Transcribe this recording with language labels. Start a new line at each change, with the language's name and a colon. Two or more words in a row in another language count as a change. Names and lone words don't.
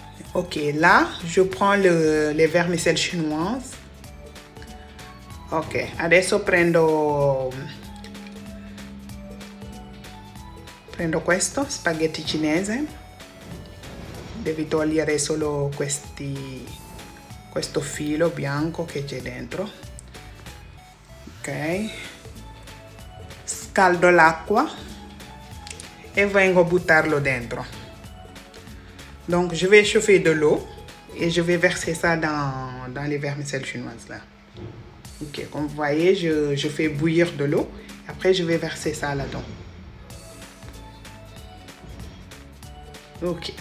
French: Ok, là, je prends les vermicelles chinoises.
Italian: Ok, adesso prendo questo spaghetti cinese. Devi togliere solo questo filo bianco che c'è dentro. Ok, scaldo l'acqua e vengo a buttarlo dentro.
French: Donc je vais chauffer de l'eau et je vais verser ça dans les vermicelles chinoises là. Ok, comme vous voyez, je fais bouillir de l'eau. Après, je vais verser ça là-dedans. Ok.